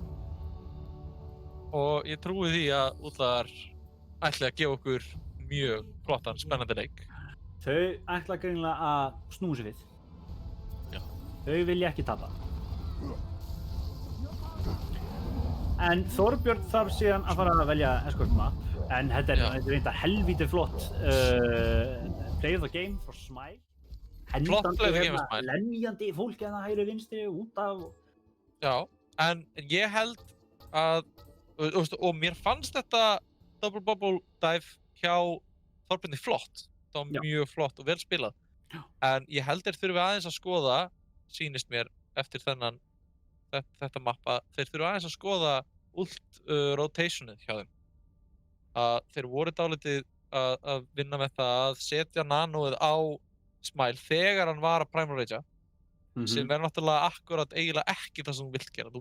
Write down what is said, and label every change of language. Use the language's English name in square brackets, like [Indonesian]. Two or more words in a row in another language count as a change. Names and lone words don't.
[Icelandic] Og ég trúi því að útlar ætli að gefa okkur mjög flottan, spennandi leik. Þau ætla greinilega að snúa sig við. Já. Þau vilja ekki tapa. En Þorbjörn þarf síðan að fara að velja [English] escort map. [Icelandic] En þetta er reynda helvíti flott [English] play of the game for Smile. [Icelandic] Flott [English] play of the game for Smile. [Icelandic] Lemjandi fólk að það hægri vinstri út af... Já, en ég held að... Og mér fannst þetta [English] double bubble dive [Icelandic] hjá Þorbjörni flott. Það var mjög flott og vel spilað. En ég held þeir þurfi aðeins að skoða, sýnist mér eftir þetta mappa, þeir þurfi aðeins að skoða ult rotationið hjá þeim. Þeir voru dálítið að vinna með það að setja nanoið á Smile þegar hann var að Primal Ragea, sem er náttúrulega akkurat eiginlega ekki það sem þú vilt gera.